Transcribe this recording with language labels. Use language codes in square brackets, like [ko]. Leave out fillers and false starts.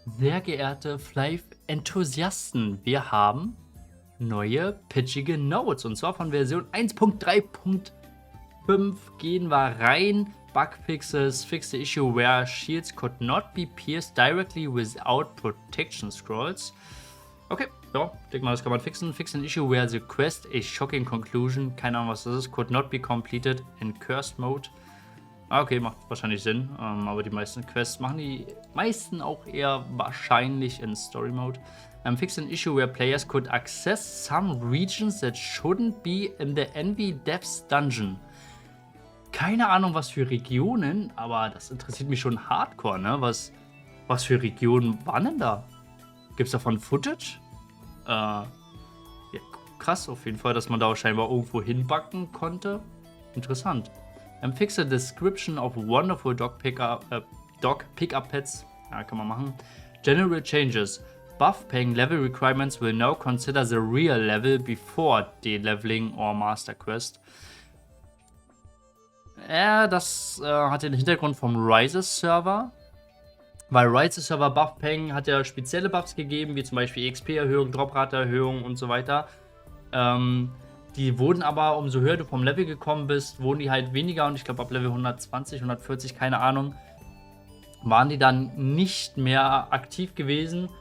[de] Sehr geehrte Flive-Enthusiasten, wir haben neue pitchige Notes und zwar von Version 1.3.5 gehen wir rein. [en] Bugfixes, fix the issue where shields could not be pierced directly without protection scrolls. [de] Okay, ja, denke mal, das kann man fixen. [en] Fix an issue where the quest, a shocking conclusion, [de] keine Ahnung was das ist, [en] could not be completed in cursed mode. [de] Okay, macht wahrscheinlich Sinn, aber die meisten Quests machen die meisten auch eher wahrscheinlich in Story Mode. [en] Fix an issue where players could access some regions that shouldn't be in the Envy Depths Dungeon. [de] Keine Ahnung, was für Regionen, aber das interessiert mich schon hardcore, ne? Was für Regionen waren denn da? Gibt es davon Footage? Ja, krass auf jeden Fall, dass man da scheinbar irgendwo hinbacken konnte. Interessant. [en] Fix a description of wonderful dog pickup pets. [de] Ja, kann man machen. [en] General changes. Buff paying level requirements will now consider the real level before de-leveling or master quest. [de] Ja, das hat den Hintergrund vom Rises Server. Weil Rises Server Buff Paying hat ja spezielle Buffs gegeben, wie zum Beispiel XP-Erhöhung, Droprate-Erhöhung und so weiter. Die wurden aber, umso höher du vom Level gekommen bist, wurden die halt weniger und ich glaube ab Level 120, 140, keine Ahnung, waren die dann nicht mehr aktiv gewesen.